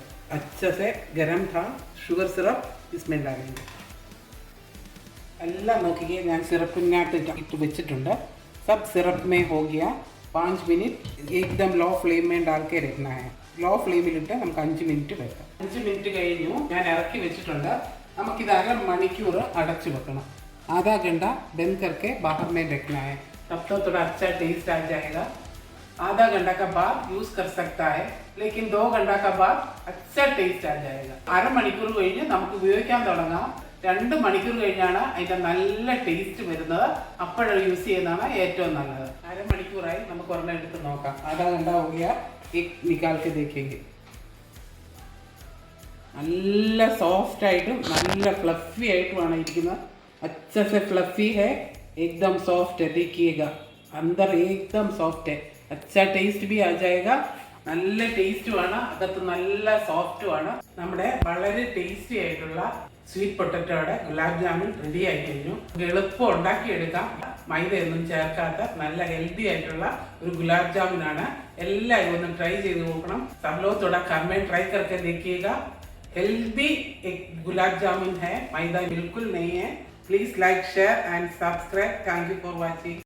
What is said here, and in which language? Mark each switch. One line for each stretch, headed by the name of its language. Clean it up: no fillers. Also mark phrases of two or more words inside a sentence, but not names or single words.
Hindi: अच्छे से गरम था
English: sugar syrup,
Hindi: इसमें डालेंगे.
Malayalam: എല്ലാം നോക്കിക്കേ, ഞാൻ സിറപ്പിനകത്ത് ഇട്ട് വെച്ചിട്ടുണ്ട്.
Hindi: सब सिरप में हो गया. 5 मिनट एकदम
English: low flame
Hindi: में डाल के रखना है.
Malayalam: ലോ ഫ്ലെയിമിലിട്ട് നമുക്ക് 5 മിനിറ്റ് വെക്കാം. 5 മിനിറ്റ് കഴിഞ്ഞു, ഞാൻ ഇറക്കി വെച്ചിട്ടുണ്ട്. നമുക്കിത് അരമണിക്കൂർ അടച്ചു വെക്കണം.
Hindi: आधा घंटा बंद करके बाहर में रखना है. तब तो थोड़ा अच्छा टेस्ट आ जाएगा. आधा घंटा का बाद यूज़ कर सकता है, लेकिन 2 घंटा का बाद अच्छा टेस्ट आ जाएगा.
Malayalam: അരമണിക്കൂർ കഴിഞ്ഞ് നമുക്ക് ഉപയോഗിക്കാൻ തുടങ്ങാം. 2 മണിക്കൂർ കഴിഞ്ഞാണ് അതിൻ്റെ നല്ല ടേസ്റ്റ് വരുന്നത്. അപ്പോഴത് യൂസ് ചെയ്യുന്നതാണ് ഏറ്റവും നല്ലത്. അരമണിക്കൂറായി, നമുക്ക് ഒരെണ്ണം എടുത്ത് നോക്കാം.
Hindi: आधा घंटा हो गया, एक निकाल के देखेंगे.
Malayalam: നല്ല സോഫ്റ്റ് ആയിട്ടും നല്ല ഫ്ലഫി ആയിട്ടുമാണ് ഇരിക്കുന്നത്.
Hindi: अच्छे से फ्लफी है, एकदम सॉफ्ट है. देखिएगा अंदर एकदम सॉफ्ट है. अच्छा टेस्ट भी आ जाएगा.
Malayalam: നല്ല ടേസ്റ്റുമാണ്, അകത്ത് നല്ല സോഫ്റ്റുമാണ്. നമ്മുടെ വളരെ ടേസ്റ്റി ആയിട്ടുള്ള സ്വീറ്റ് പൊട്ടറ്റോയുടെ ഗുലാബ് ജാമുൻ റെഡി ആയി കഴിഞ്ഞു. എളുപ്പം ഉണ്ടാക്കിയെടുക്കാം. മൈദയൊന്നും ചേർക്കാത്ത നല്ല ഹെൽത്തി ആയിട്ടുള്ള ഒരു ഗുലാബ് ജാമുനാണ്. എല്ലാവരും ഒന്ന് ട്രൈ ചെയ്ത് നോക്കണം.
Hindi: सब लोग थोड़ा घर में ट्राई करके देखिएगा. हेल्दी एक गुलाब जामुन है, मैदा बिल्कुल नहीं है.
English: Please like, share and subscribe. Thank you for watching.